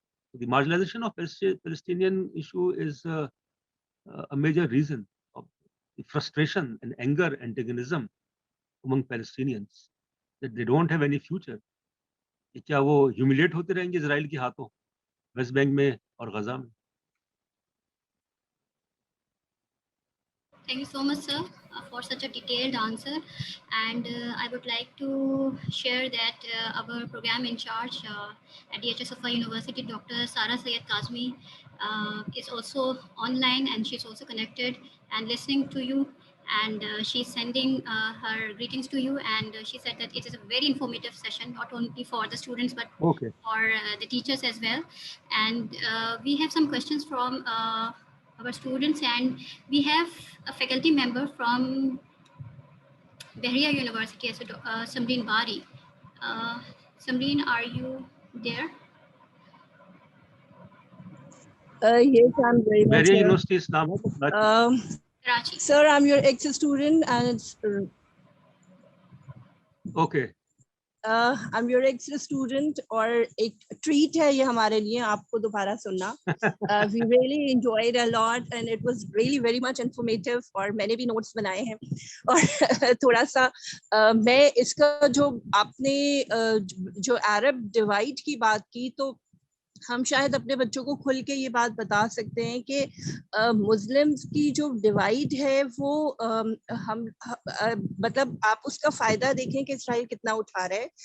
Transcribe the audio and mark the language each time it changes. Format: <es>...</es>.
<en>So the marginalization of Palestinian issue is a major reason of the frustration and anger, antagonism among Palestinians, that they don't have any future.</en> <ur>کیا وہ humiliate ہوتے رہیں گے اسرائیل کے ہاتھوں waste bank میں اور غزہ میں؟</ur> <en>Thank you so much, sir, for such a detailed answer. And I would like to share that our program in charge at DHS Safa University, Dr. Sara Syed Kazmi, is also online, and she's also connected and listening to you. And she's sending her greetings to you. And she said that it is a very informative session, not only for the students, but Okay. for the teachers as well. And we have some questions from our students, and we have a faculty member from Bahria University, Samreen Bari. Samreen, are you there? Yes, I'm very much Bahria here.</en> <ur>University is naam hai</ur> <en>Karachi. Sir, I'm your ex-student, and Okay. I'm your ex-student,</en> <ur>اور ایک treat ہے یہ ہمارے لیے آپ کو دوبارہ سننا.</ur> <en>We really enjoyed a lot and it was really very much informative,</en> <ur>اور میں نے بھی نوٹس بنائے ہیں. اور تھوڑا سا میں اس کا جو آپ نے جو عرب ڈیوائڈ کی بات کی, تو ہم شاید اپنے بچوں کو کھل کے یہ بات بتا سکتے ہیں کہ مسلمز کی جو ڈیوائڈ ہے وہ ہم مطلب آپ اس کا فائدہ دیکھیں کہ اسرائیل کتنا اٹھا رہا ہے.</ur>